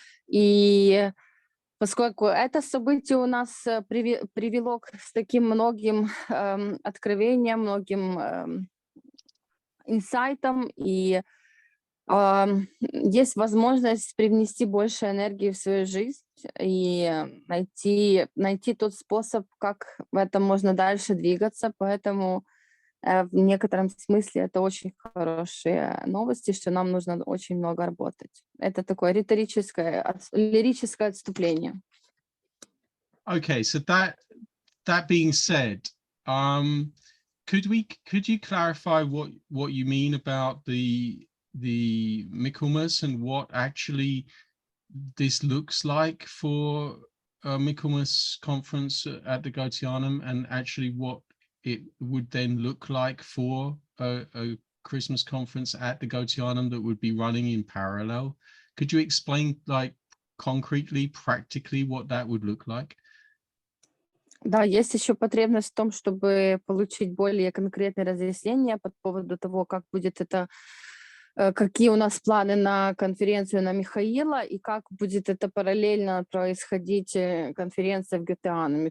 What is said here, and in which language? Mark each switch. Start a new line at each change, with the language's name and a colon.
Russian: И поскольку это событие у нас привело к таким многим откровениям, многим инсайтам, и есть возможность привнести больше энергии в свою жизнь и найти тот способ, как в этом можно дальше двигаться. Поэтому в некотором смысле это очень хорошие новости, что нам нужно очень много работать. Это такое лирическое отступление.
English: Okay, so that being said, could you clarify what you mean about the Michaelmas and what actually this looks like for a Michaelmas conference at the Goetheanum, and actually what it would then look like for a Christmas conference at the Gotianum that would be running in parallel? Could you explain, like, concretely, practically what that would look like?
Russian: Да, есть еще потребность в том, чтобы получить более конкретные разъяснения по поводу того, как будет это, какие у нас планы на конференцию на Михаила и как будет это параллельно происходить конференция в Гетеануме.